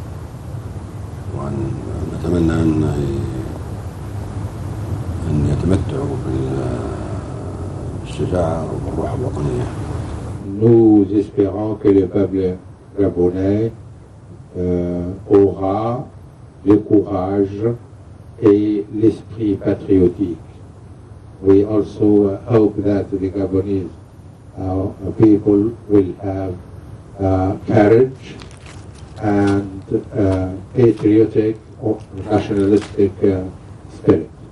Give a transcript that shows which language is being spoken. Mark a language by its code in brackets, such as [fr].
[ar] ونتمنى أن يتمتعوا بالشجاعة والروح الوطنية. [fr] Nous espérons que le peuple gabonais aura le courage et l'esprit patriotique. [en] We also hope that the Gabonese people will have courage and patriotic or nationalistic spirit.